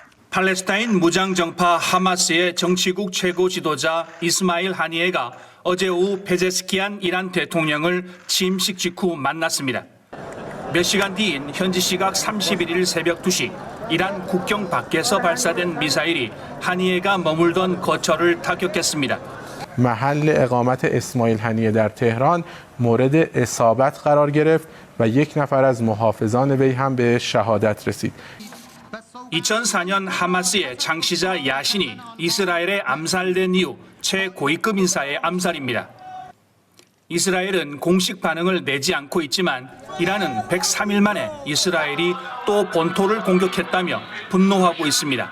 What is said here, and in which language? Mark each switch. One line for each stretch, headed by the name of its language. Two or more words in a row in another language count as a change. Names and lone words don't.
Korean: 팔레스타인 무장정파 하마스의 정치국 최고 지도자 이스마일 하니에가 어제 오후 페제스키안 이란 대통령을 취임식 직후 만났습니다. 몇 시간 뒤인 현지 시각 31일 새벽 2시 이란 국경 밖에서 발사된 미사일이 하니에가 머물던 거처를 타격했습니다.
Persian: محل اقامت اسماعیل هنیه در تهران مورد اصابت قرار گرفت و یک نفر از محافظان وی هم به شهادت رسید.
Korean: 2004년 하마스의 창시자 야신이 이스라엘에 암살된 이후 최고위급 인사의 암살입니다. 이스라엘은 공식 반응을 내지 않고 있지만 이란은 103일 만에 이스라엘이 또 본토를 공격했다며 분노하고 있습니다.